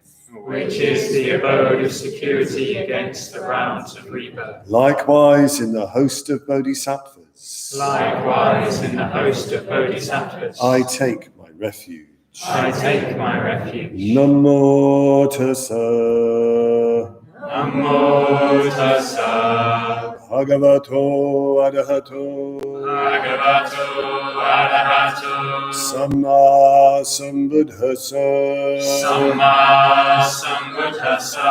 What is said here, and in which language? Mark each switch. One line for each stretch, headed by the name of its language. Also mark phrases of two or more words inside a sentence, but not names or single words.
English: which is the abode of security against the rounds of rebirth. Likewise in the host of bodhisattvas, Likewise in the host of bodhisattvas, I take my refuge. I take my refuge.
Pali: Namo tassa. Namo tassa. Bhagavato arahato. Bhagavato arahato. Samma sambuddhassa. Samma sambuddhassa.